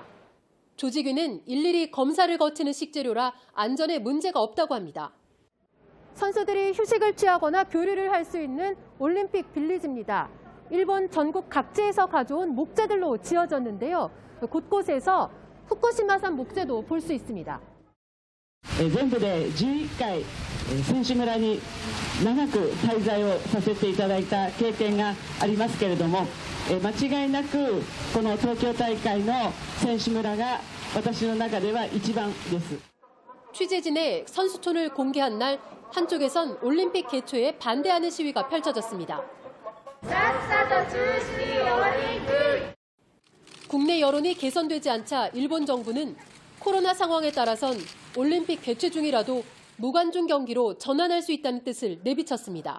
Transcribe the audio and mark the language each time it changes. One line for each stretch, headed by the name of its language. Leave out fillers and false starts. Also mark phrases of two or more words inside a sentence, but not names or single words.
Korean: 조직위는 일일이 검사를 거치는 식재료라 안전에 문제가 없다고 합니다. 선수들이 휴식을 취하거나 교류를 할 수 있는 올림픽 빌리지입니다. 일본 전국 각지에서 가져온 목재들로 지어졌는데요. 곳곳에서 후쿠시마산 목재도 볼 수 있습니다.
Japanese: 全部で11回選手村に長く滞在をさせていただいた経験がありますけれども、間違いなくこの東京大会の選手村が私の中では一番です。
Korean: 취재진의 선수촌을 공개한 날 한쪽에선 올림픽 개최에 반대하는 시위가 펼쳐졌습니다. 국내 여론이 개선되지 않자 일본 정부는 코로나 상황에 따라선 올림픽 개최 중이라도 무관중 경기로 전환할 수 있다는 뜻을 내비쳤습니다.